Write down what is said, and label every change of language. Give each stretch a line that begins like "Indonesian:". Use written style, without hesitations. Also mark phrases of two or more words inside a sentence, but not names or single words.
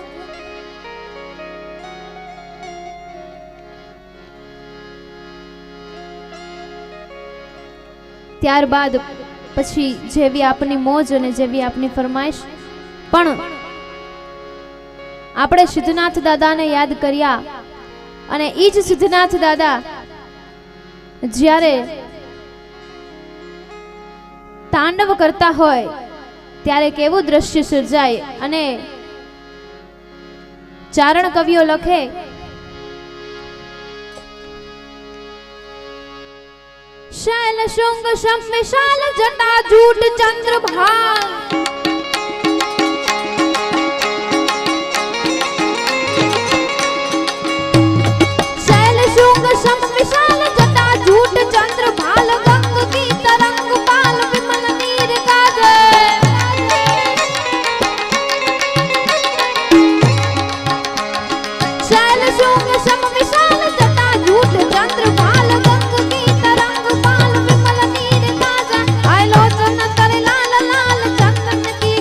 Gujarati: ત્યારબાદ પછી જેવી આપની મોજ અને જેવી આપની ફરમાઈશ, પણ આપણે સિદ્ધનાથ દાદાને યાદ કર્યા, અને ઈ જ સિદ્ધનાથ દાદા જ્યારે તાંડવ કરતા હોય ત્યારે કેવું દ્રશ્ય સર્જાય. અને ચારણ કવિઓ લખે,
Hindi: शैल शुंग शम विशाल जटा जूट चंद्रभाल, शैल शुंग शम विशाल जटा जूट चंद्र भाल, गंग की तरंग पाल विमल नीर काजे, शैल शुंग शम विशाल जटा जूट चंद्र भाल, गंग की तरंग पाल विमल नीर काजे, आय लोचन करे लाल लाल चंदन